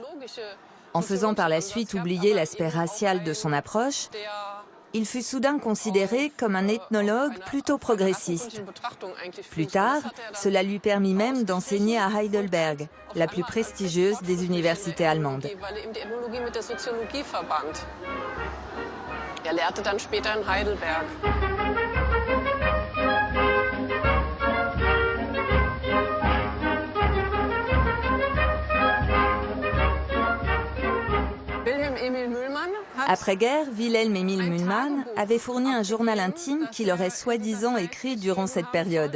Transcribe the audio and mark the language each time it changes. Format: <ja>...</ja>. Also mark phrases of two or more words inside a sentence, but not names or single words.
<fr>En faisant par la suite oublier l'aspect racial de son approche, il fut soudain considéré comme un ethnologue plutôt progressiste. Plus tard, cela lui permit même d'enseigner à Heidelberg, la plus prestigieuse des universités allemandes.</fr> <de>Er lehrte dann später in Heidelberg.</de> <fr>Après-guerre, Wilhelm Emil Mühlmann avait fourni un journal intime qu'il aurait soi-disant écrit durant cette période.</fr>